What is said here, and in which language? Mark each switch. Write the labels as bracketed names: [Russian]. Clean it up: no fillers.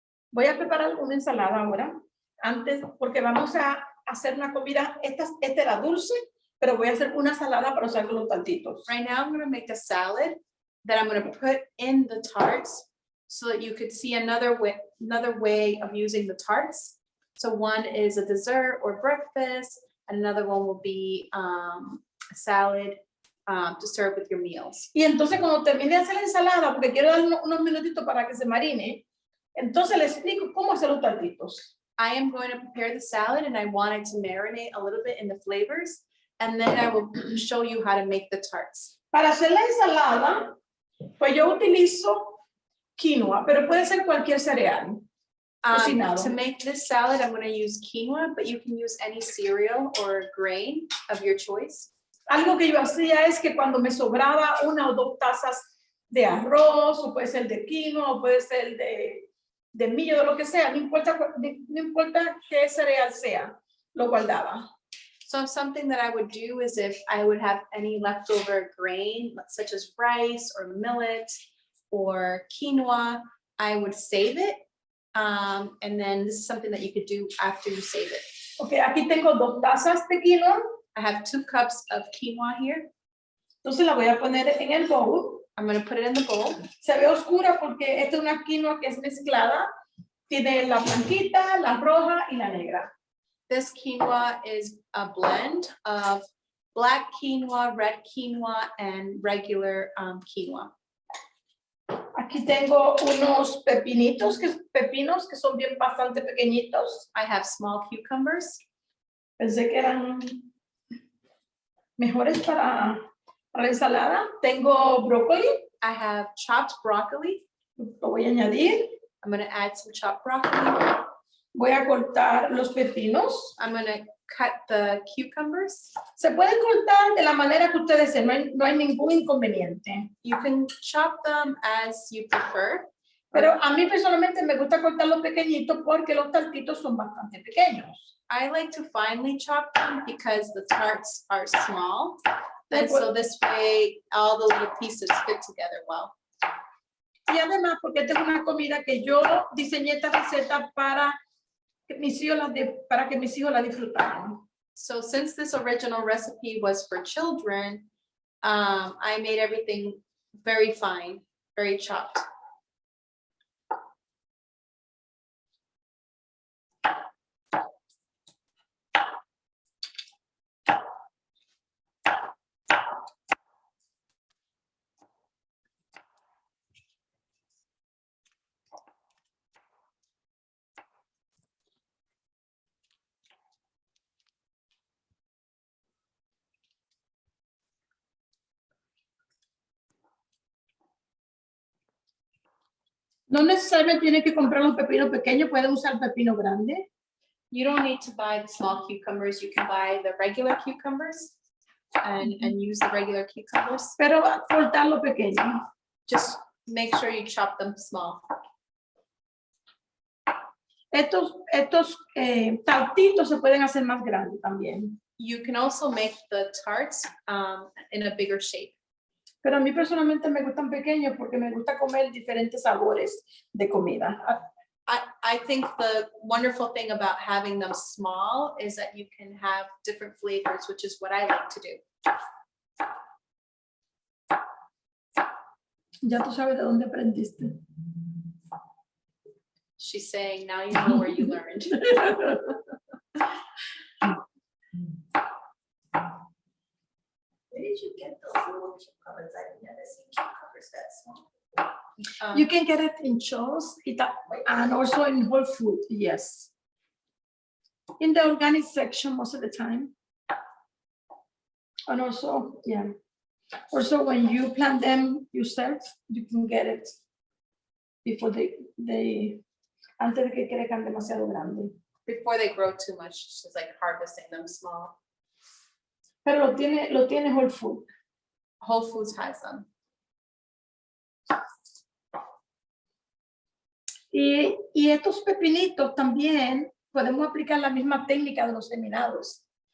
[Spanish] Voy a preparar una ensalada ahora, antes, porque vamos a hacer una comida, esta era dulce, pero voy a hacer una ensalada para usar con los taltitos. [English] Right now, I'm going to make a salad that I'm going to put in the tarts so that you could see another way of using the tarts. So one is a dessert or breakfast, and another one will be a salad to serve with your meals. [Spanish] Y entonces cuando termine de hacer la ensalada, porque quiero dar unos minutitos para que se marine, entonces le explico cómo hacer los taltitos. [English] I am going to prepare the salad and I want it to marinate a little bit in the flavors, and then I will show you how to make the tarts. [Spanish] Para hacer la ensalada, pues yo utilizo quinoa, pero puede ser cualquier cereal. Cocinado. [English] To make this salad, I'm going to use quinoa, but you can use any cereal or grain of your choice. [Spanish] Algo que yo hacía es que cuando me sobraba 1 o 2 tazas de arroz, o puede ser de quinoa, o puede ser de millo, de lo que sea, no importa qué cereal sea, lo guardaba. [English] So something that I would do is if I would have any leftover grain, such as rice or millet or quinoa, I would save it. And then this is something that you could do after you save it. [Spanish] Ok, aquí tengo 2 tazas de quinoa, [English] I have 2 cups of quinoa here. [Spanish] entonces la voy a poner en el bowl. [English] I'm going to put it in the bowl. [Spanish] Se ve oscura porque esta es una quinoa que es mezclada, tiene la blanquita, la roja y la negra. [English] This quinoa is a blend of black quinoa, red quinoa, and regular quinoa. [Spanish] Aquí tengo unos pepinos que son bien bastante pequeñitos. [English] I have small cucumbers. [Spanish] Pensé que eran mejores para la ensalada. Tengo brócoli, [English] I have chopped broccoli. [Spanish] lo voy a añadir. [English] I'm going to add some chopped broccoli. [Spanish] Voy a cortar los pepinos. [English] I'm going to cut the cucumbers. [Spanish] Se pueden cortar de la manera que ustedes deseen, no hay ningún inconveniente. [English] You can chop them as you prefer. [Spanish] Pero a mí personalmente me gusta cortarlos pequeñitos porque los taltitos son bastante pequeños. [English] I like to finely chop them because the tarts are small. And so this way, all the little pieces fit together well. [Spanish] Y además porque esta es una comida que yo diseñé esta receta para que mis hijos la disfrutaran. [English] So since this original recipe was for children, I made everything very fine, very chopped. [Spanish] No necesariamente tiene que comprar un pepino pequeño, puede usar pepino grande. [English] You don't need to buy the small cucumbers. You can buy the regular cucumbers and use the regular cucumbers. [Spanish] Pero cortarlo pequeño. [English] Just make sure you chop them small. [Spanish] Estos tartitos se pueden hacer más grandes también. [English] You can also make the tarts in a bigger shape. [Spanish] Pero a mí personalmente me gustan pequeños porque me gusta comer diferentes sabores de comida. [English] I think the wonderful thing about having them small is that you can have different flavors, which is what I like to do. [Spanish] Ya tú sabes de dónde aprendiste. [English] She's saying, now you know where you learned. Where did you get those little cucumbers? I've never seen cucumbers that small. You can get it in Cho's and also in Whole Food, yes. In the organic section most of the time. And also, yeah. Also, when you plant them yourself, you can get it before they [Spanish] antes de que crezcan demasiado grande. [English] Before they grow too much, she's like harvesting them small. [Spanish] Pero lo tiene Whole Food. [English] Whole Foods has them. [Spanish] Y estos pepinitos también podemos aplicar la misma técnica de los seminados.